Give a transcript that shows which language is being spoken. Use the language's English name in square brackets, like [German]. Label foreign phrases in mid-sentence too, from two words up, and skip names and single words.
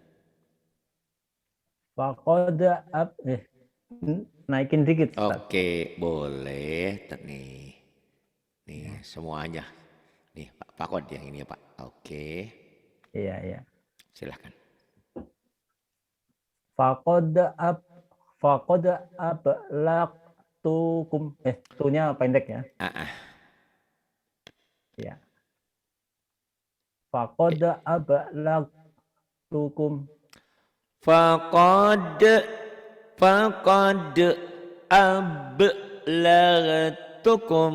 [Indonesian] Faqad naikin dikit. Oke, boleh. Nih semuanya. Nih Pak Kod yang ini ya Pak. Oke, Iya, iya. silahkan. [Arabic] فقد أب فقد أبلغتكم. [Indonesian] Tu-nya pendek ya. Ah, ah. [Arabic] Iya. فقد أبلغتكم. فقد فقد أبلغتكم.